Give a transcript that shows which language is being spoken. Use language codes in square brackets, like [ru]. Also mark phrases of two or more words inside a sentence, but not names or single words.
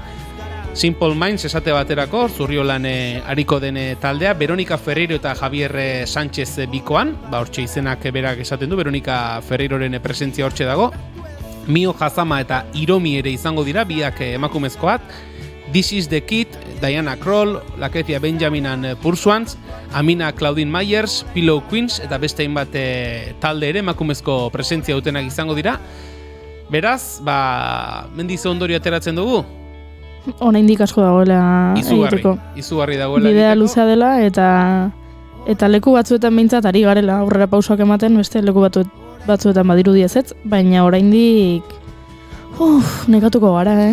[eu] Simple Minds esate baterako, Zurriolan ariko den taldea, Veronica Ferreiro eta Javier Sánchez bikoan, hortxe izenak berak esaten du, Veronica Ferreiroren presentzia hortxe dago. Mio Hazama eta Hiromi ere izango dira, biak emakumezkoak. This is the Kid, Diana Kroll, Laketia Benjamin and Pursuance, Amina Claudine Myers, Pillow Queens eta beste hainbat talde ere emakumezko presentzia dutenak izango dira. Beraz, mendiz ondorio ateratzen dugu? Oraindik asko dagoela egiteko. Izugarri dagoela bidea luzea dela eta leku batzuetan behintzat ari garela aurrera pausoak ematen, beste leku batzuetan badirudi ezetz, baina oraindik nekatuko gara,